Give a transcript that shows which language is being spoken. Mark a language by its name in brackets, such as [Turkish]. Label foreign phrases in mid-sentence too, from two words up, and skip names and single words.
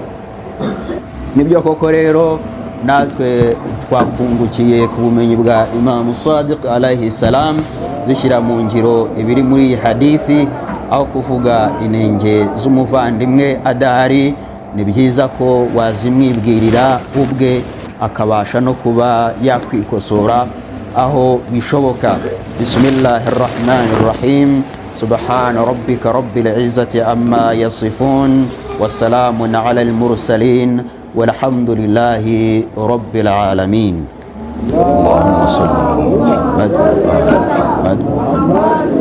[Kinyarwanda] Nibyo koko rero natwe twakungukiye ku bumenyi bwa Imam Sadiq [Arabic] عليه السلام, [Kinyarwanda] dushyira mu ngiro ibiri muri iyi hadithi, aho kuvuga inenge z'umuvandimwe adahari. Ni byiza ko wazimwibwirira ubwe akabasha no kuba yakwikosora aho bishoboka. [Arabic] بسم الله الرحمن الرحيم. سبحان ربك رب العزة عما يصفون والسلام على المرسلين والحمد لله رب العالمين. اللهم صل على محمد وعلى محمد.